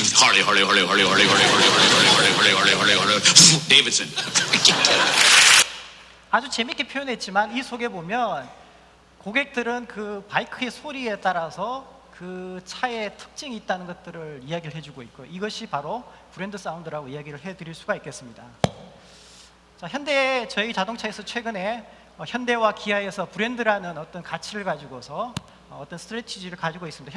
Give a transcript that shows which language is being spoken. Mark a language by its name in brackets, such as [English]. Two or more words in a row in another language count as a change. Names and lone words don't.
[English] Harley, Harley, Harley, Harley, Harley, Harley, Harley, Harley, Harley, Harley, Harley, Harley, Davidson. [Korean] 아주 재밌게 표현했지만 이 속에 보면 고객들은 그 바이크의 소리에 따라서 그 차의 특징이 있다는 것들을 이야기를 해주고 있고, 이것이 바로 브랜드 사운드라고 이야기를 해드릴 수가 있겠습니다. 자, 현대 저희 자동차에서 최근에 현대와 기아에서 브랜드라는 어떤 가치를 가지고서 어떤 스트래티지를 가지고 있습니다.